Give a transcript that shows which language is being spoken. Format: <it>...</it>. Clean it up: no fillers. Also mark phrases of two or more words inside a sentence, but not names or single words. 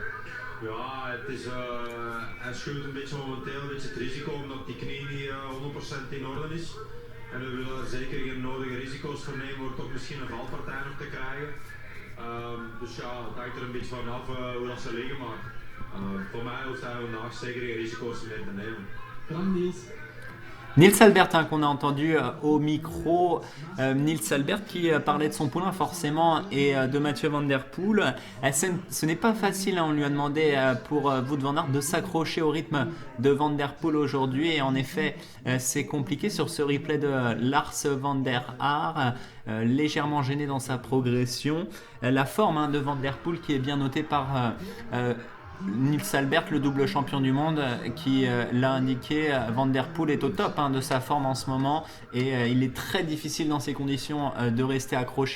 <nl>Ja, hij schuwt een beetje momenteel een beetje het risico omdat die knie niet 100% in orde is. En we willen er zeker geen nodige risico's voor nemen door toch misschien een valpartij nog te krijgen. Dus ja, het hangt er een beetje vanaf hoe dat ze liggen, maar voor mij hoeft hij vandaag zeker geen risico's meer te nemen. Bedankt Niels.</nl> <fr>Nils Albert qu'on a entendu au micro, Nils Albert qui parlait de son poulain forcément et de Mathieu Van Der Poel. Ce n'est pas facile, on lui a demandé pour Wout van Aert de s'accrocher au rythme de Van Der Poel aujourd'hui et en effet c'est compliqué sur ce replay de Lars van der Haar, légèrement gêné dans sa progression. La forme de Van Der Poel qui est bien notée par Nils Albert, le double champion du monde, qui l'a indiqué, Van Der Poel est au top de sa forme en ce moment et il est très difficile dans ces conditions de rester accroché.</fr>